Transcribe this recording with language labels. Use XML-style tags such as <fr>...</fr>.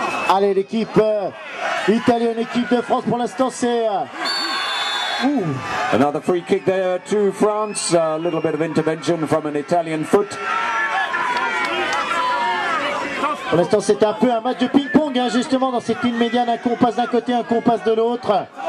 <fr>Allez, l'équipe italienne, équipe de France, pour l'instant c'est...</fr> <en>Another free kick there to France, a little bit of intervention from an Italian foot.</en> <fr>Pour l'instant c'est un peu un match de ping-pong, hein, justement dans cette ligne médiane, un coup on passe d'un côté, un coup on passe de l'autre.</fr>